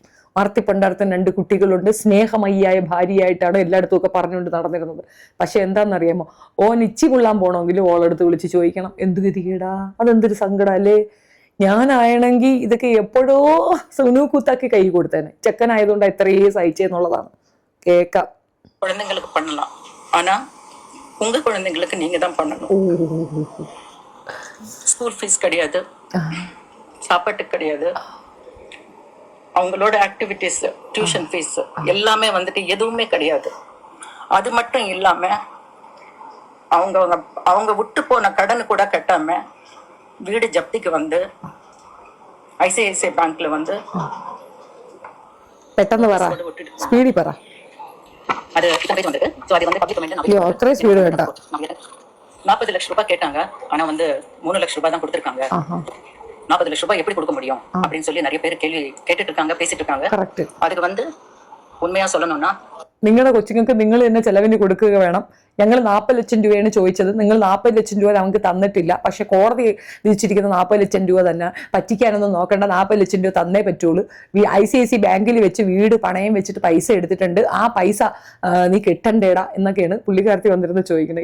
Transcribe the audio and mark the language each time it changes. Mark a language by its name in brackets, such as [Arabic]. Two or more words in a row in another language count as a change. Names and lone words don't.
[Malayalam] ആർത്തി പണ്ടാരത്തിന് 2 കുട്ടികളുണ്ട്, സ്നേഹമയ്യായ ഭാര്യയായിട്ടാണ് എല്ലായിടത്തും ഒക്കെ പറഞ്ഞുകൊണ്ട് നടന്നിരുന്നത്. പക്ഷെ എന്താണെന്നറിയാമോ, ഓൻ ഇച്ചി കൊള്ളാൻ പോകണമെങ്കിൽ ഓളെടുത്ത് വിളിച്ച് ചോദിക്കണം. എന്ത് ഗതികേടാ, അതെന്തൊരു സങ്കടം അല്ലേ. ഞാനാണെങ്കിൽ ഇതൊക്കെ എപ്പോഴോ സുനൂക്കൂത്താക്കി കൈ കൊടുത്തേനെ. ചെക്കനായതുകൊണ്ട് എത്രയേ സഹിച്ചെന്നുള്ളതാണ്. കേക്കാം. [Tamil] குழந்தைங்களுக்கு பண்ணலாம், ஆனா உங்க குழந்தைங்களுக்கு நீங்க தான் பண்ணணும். ஸ்கூல் ஃபீஸ் கிடையாது, சாப்பாட்டுக்கு கிடையாது, அவங்களோட ஆக்டிவிட்டிஸ், டியூஷன் ஃபீஸ் எல்லாமே வந்துட்டு எதுவுமே கிடையாது. அது மட்டும் இல்லாம அவங்க அவங்க விட்டு போன கடன் கூட கட்டாம வீடு ஜப்திக்கு வந்து ஐசிஐசிஐ பேங்க்ல வந்து [Malayalam] പെട്ടെന്ന് പറ, സ്പീഡിൽ പറ. [Tamil] அது வந்தது. ஸோ அது வந்து பப்ளிக் கமெண்ட் [Malayalam] അയ്യോ അത്രയും സ്പീഡ് വേണ്ട. [Tamil] 40 லட்சம் ரூபாய் கேட்டாங்க, ஆனா வந்து 3 லட்சம் ரூபாய் தான் கொடுத்திருக்காங்க. 40 லட்சம் ரூபாய் எப்படி கொடுக்க முடியும் அப்படின்னு சொல்லி நிறைய பேர் கேள்வி கேட்டுட்டு இருக்காங்க, பேசிட்டு இருக்காங்க. அதுக்கு வந்து ഉണ്മയാ சொல்லணும்னா, [Malayalam] നിങ്ങളുടെ കൊച്ചുങ്ങൾക്ക് നിങ്ങൾ തന്നെ ചെലവിന് കൊടുക്കുക വേണം. ഞങ്ങൾ 40 ലക്ഷം രൂപയാണ് ചോദിച്ചത്, നിങ്ങൾ 40 ലക്ഷം രൂപ നമുക്ക് തന്നിട്ടില്ല. പക്ഷെ കോടതി വിധിച്ചിരിക്കുന്ന 40 ലക്ഷം രൂപ തന്നെ. പറ്റിക്കാനൊന്നും നോക്കണ്ട, 40 ലക്ഷം രൂപ തന്നേ പറ്റുള്ളൂ. ICICI ബാങ്കിൽ വെച്ച് വീട് പണയം വെച്ചിട്ട് പൈസ എടുത്തിട്ടുണ്ട്, ആ പൈസ നീ കെട്ടണ്ടേടാ എന്നൊക്കെയാണ് പുള്ളിക്കാരത്തി വന്നിരുന്ന് ചോദിക്കുന്നത്.